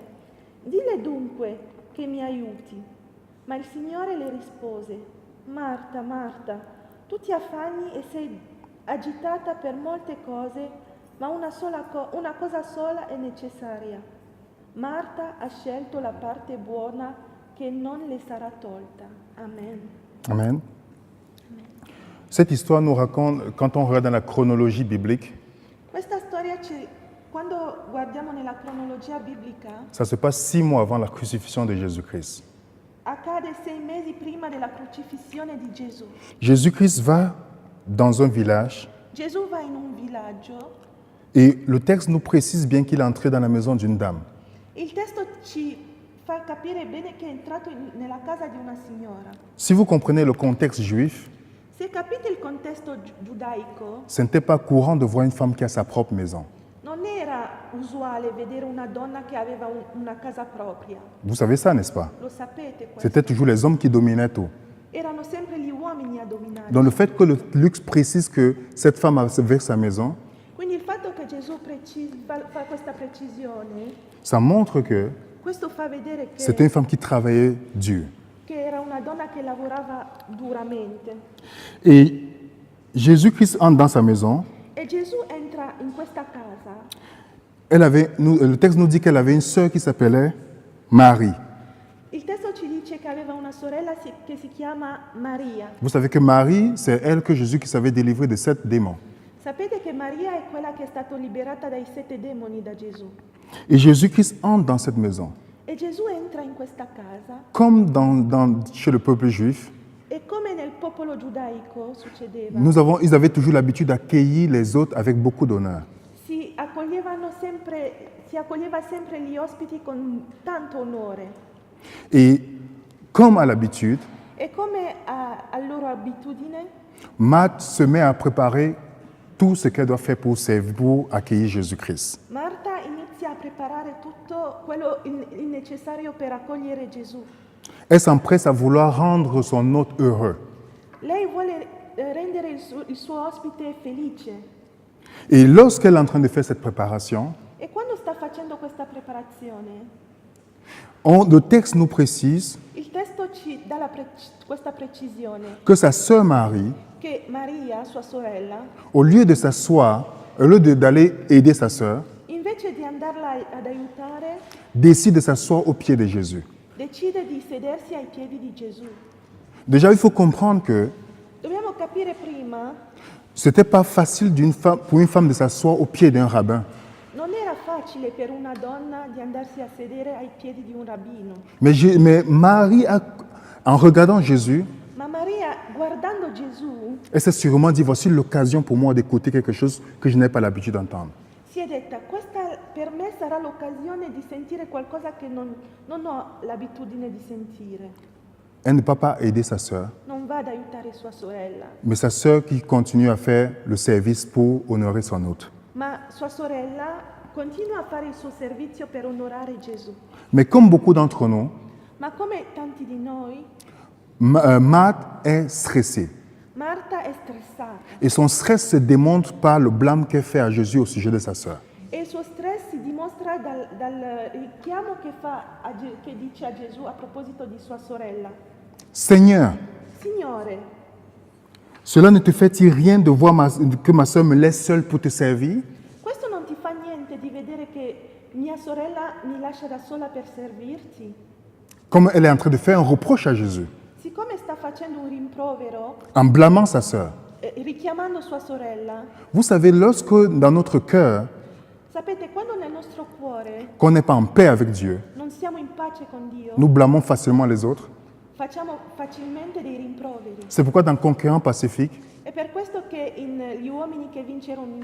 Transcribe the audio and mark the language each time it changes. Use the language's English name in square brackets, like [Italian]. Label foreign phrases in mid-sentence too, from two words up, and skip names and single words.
[Italian] Dille dunque che mi aiuti. Ma il Signore le rispose: Marta, Marta, tu ti affanni e sei agitata per molte cose, ma una cosa sola è necessaria. Marta ha scelto la parte buona che non le sarà tolta. Amen. Amen. [French] Cette histoire nous raconte, quand on regarde dans la chronologie biblique, [Italian] Questa storia, quando guardiamo nella cronologia biblica, [French] ça se passe 6 mois avant la crucifixion de Jésus-Christ. [Italian] accade 6 mesi prima della crocifissione di Gesù. [French] Jésus-Christ va dans un village [Italian] Gesù va in un villaggio. [French] et le texte nous précise bien qu'il est entré dans la maison d'une dame. [Italian] Il testo ci fa capire bene che è entrato nella casa di una signora. [French] Si vous comprenez le contexte juif, [Italian] Se capite il contesto giudaico, [French] ce n'était pas courant de voir une femme qui a sa propre maison. [Italian] non era usuale vedere una donna che aveva una casa propria. [French] Vous savez ça, n'est-ce pas? [Italian] Lo sapete questo? [French] C'était toujours les hommes qui dominaient tout. [Italian] Erano sempre gli uomini a dominare. [French] Donc le fait que le Luc précise que cette femme avait sa maison, [Italian] Quindi il fatto che Gesù fa questa precisione, [French] ça montre que [Italian] questo fa vedere [French] c'était une femme qui travaillait dur. [Italian] che era una donna che lavorava duramente. [French] Et Jésus-Christ entre dans sa maison. [Italian] E Gesù entra in questa casa. [French] Le texte nous dit qu'elle avait une sœur qui s'appelait Marie. [Italian] Il testo ci dice che aveva una sorella che si chiama Maria. [French] Vous savez que Marie, c'est elle que Jésus qui savait délivrer de 7 démons. [Italian] Sapete che Maria è quella che è stata liberata dai 7 demoni da Gesù. [French] Et Jésus-Christ entre dans cette maison. [Italian] E Gesù entra in questa casa [French] Comme chez le peuple juif, [Italian] e come nel popolo giudaico succedeva, [French] ils avaient toujours l'habitude d'accueillir les autres avec beaucoup d'honneur. [Italian] si accoglieva sempre gli ospiti con tanto onore. [French] Et comme à l'habitude, [Italian] E come a loro abitudine, [French] Marthe se met à préparer tout ce qu'elle doit faire pour accueillir Jésus-Christ. [Italian] Marta inizia a preparare tutto il necessario per accogliere Gesù. [French] Elle s'empresse à vouloir rendre son hôte heureux. [Italian] Lei vuole rendere il suo ospite felice. [French] Et lorsqu'elle est en train de faire cette préparation, [Italian] E quando sta facendo questa preparazione, [French] le texte nous précise [Italian] il testo ci dà questa precisione, [French] que sa sœur Marie, [Italian] che Maria, sua sorella, [French] au lieu de s'asseoir, au lieu d'aller aider sa sœur, [Italian] invece di andarla ad aiutare, [French] décide de s'asseoir au pied de Jésus. [Italian] decide di sedersi ai piedi di Gesù. [French] Déjà, il faut comprendre que [Italian] Dobbiamo capire prima, [French] ce n'était pas facile pour une femme de s'asseoir au pied d'un rabbin. [Italian] non era facile per una donna di andarsi a sedere ai piedi di un rabbino. [French] Mais Marie, en regardant Jésus, [Italian] Ma Maria, guardando Gesù, [French] elle s'est sûrement dit, voici l'occasion pour moi d'écouter quelque chose que je n'ai pas l'habitude d'entendre. [Italian] si è detta, questa per me sarà l'occasione di sentire qualcosa che non ho l'abitudine di sentire. [French] Elle ne peut pas aider sa sœur, [Italian] Non va ad aiutare sua sorella, [French] mais sa sœur qui continue à faire le service pour honorer son hôte. [Italian] ma sua sorella continua a fare il suo servizio per onorare Gesù. [French] Mais comme beaucoup d'entre nous, [Italian] Ma come tanti di noi, [French] Marthe est stressée. [Italian] Marta è stressata [French] Et son stress se démontre par le blâme qu'elle fait à Jésus au sujet de sa sœur. [Italian] e il suo stress si dimostra dal richiamo che dice a Gesù a proposito di sua sorella. [French] Seigneur, [Italian] Signore, [French] cela ne te fait-il rien de voir que ma sœur me laisse seule pour te servir? [Italian] questo non ti fa niente di vedere che mia sorella mi lascia da sola per servirti? [French] Comme elle est en train de faire un reproche à Jésus, [Italian] Siccome sta facendo un rimprovero, [French] en blâmant sa sœur. [Italian] richiamando sua sorella, [French] Vous savez, lorsque dans notre cœur, [Italian] sapete, quando nel nostro cuore [French] qu'on n'est pas en paix avec Dieu, [Italian] non siamo in pace con Dio, [French] nous blâmons facilement les autres. [Italian] facciamo facilmente dei rimproveri. [French] C'est pourquoi dans Conquérant Pacifique, [Italian] È per questo che Gli uomini che vinsero un